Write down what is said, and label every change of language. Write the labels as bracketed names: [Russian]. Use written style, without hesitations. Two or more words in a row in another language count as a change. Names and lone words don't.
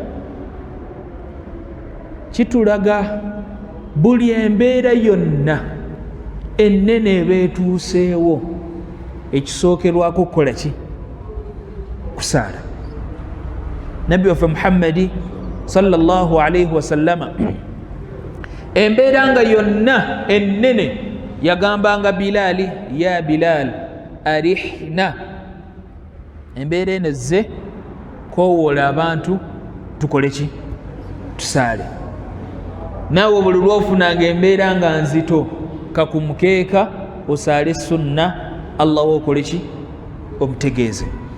[Ganda] Kitulaga buli embeera yonna ennene eba etuuseewo ekisookerwako kukola ki kusaala. Nabbi waffe Muhammadi [Arabic] صلى الله عليه وسلم [Ganda] embeera nga yonna ennene yagambanga Bilaali, [Arabic] يا بلال أرحنا, [Ganda] embeera eno ezze koowoola abantu tukole ki tusaale. Naawe buli lwofunanga embeera nga nzito kakumukeeka osaale sunna, Allah okole ki omutegeeze.